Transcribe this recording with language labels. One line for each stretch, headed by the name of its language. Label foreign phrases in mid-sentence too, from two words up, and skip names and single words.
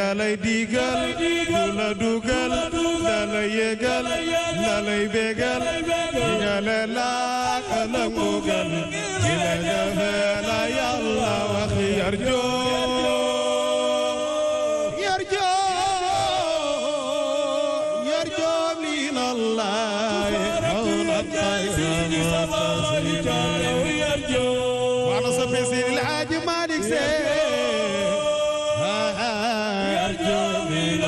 Wolof: lay digal du la dugal da lay yégal da lay bégal digale la la mugal ci la jafe la Yàlla wax yarjo
Arabic: من الله وانا صفي سيد الحاج مالك سيد ارجو من